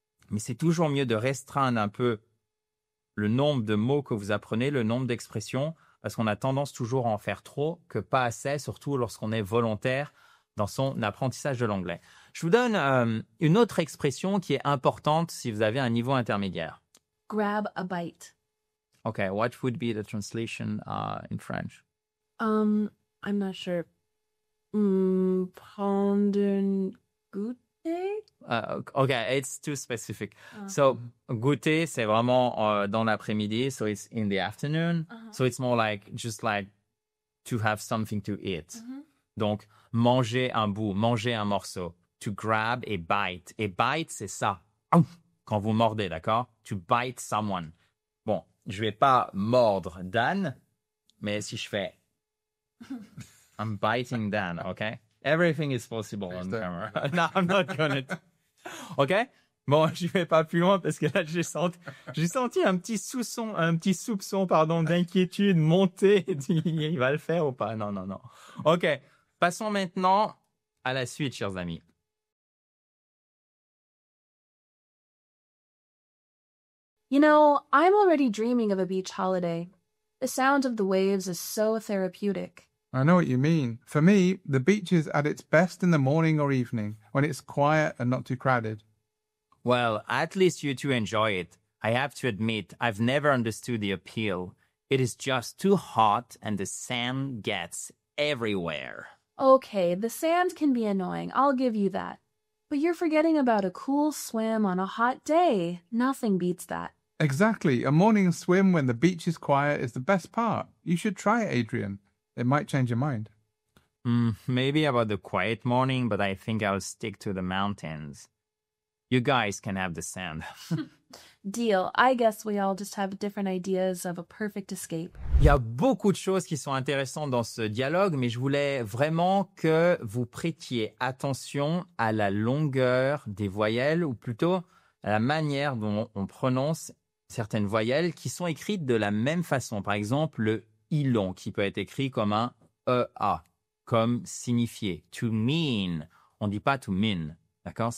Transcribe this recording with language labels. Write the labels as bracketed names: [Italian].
[French] Mais c'est toujours mieux de restreindre un peu le nombre de mots que vous apprenez, le nombre d'expressions, parce qu'on a tendance toujours à en faire trop que pas assez, surtout lorsqu'on est volontaire dans son apprentissage de l'anglais. Je vous donne une autre expression qui est importante si vous avez un niveau intermédiaire. [English] Grab a bite. Okay, what would be the translation in French? I'm not sure. [French] Prendre une goûter? [English] Okay, it's too specific. So, goûter, [French] c'est vraiment dans l'après-midi, [English] so it's in the afternoon. So it's more like, just like to have something to eat. [French] Donc, manger un bout, manger un morceau. [English] To grab a bite. A bite, [French] c'est ça. Quand vous mordez, d'accord? [English] To bite someone. [French] Bon, je vais pas mordre Dan, mais si je fais [English] I'm biting Dan, okay? Everything is possible on camera. No, I'm not gonna. Okay? [French] Bon, je vais pas plus loin parce que là, j'ai senti un petit soupçon, pardon, d'inquiétude monter. Il va le faire ou pas? Non, non, non. OK. Passons maintenant à la suite, chers amis. [English] You know, I'm already dreaming of a beach holiday. The sound of the waves is so therapeutic. I know what you mean. For me, the beach is at its best in the morning or evening, when it's quiet and not too crowded. Well, at least you two enjoy it. I have to admit, I've never understood the appeal. It is just too hot and the sand gets everywhere. Okay, the sand can be annoying, I'll give you that. But you're forgetting about a cool swim on a hot day. Nothing beats that. Exactly. A morning swim when the beach is quiet is the best part. You should try it, Adrian. It might change your mind. Maybe about the quiet morning, but I think I'll stick to the mountains. You guys can have the sand. Deal. I guess we all just have different ideas of a perfect escape. [French] Il y a beaucoup de choses qui sont intéressantes dans ce dialogue, mais je voulais vraiment que vous prêtiez attention à la longueur des voyelles, ou plutôt à la manière dont on prononce certaines voyelles qui sont écrites de la même façon. Par exemple, le I long qui peut être écrit comme un EA, comme signifier. To mean. On ne dit pas to mean. D'accord?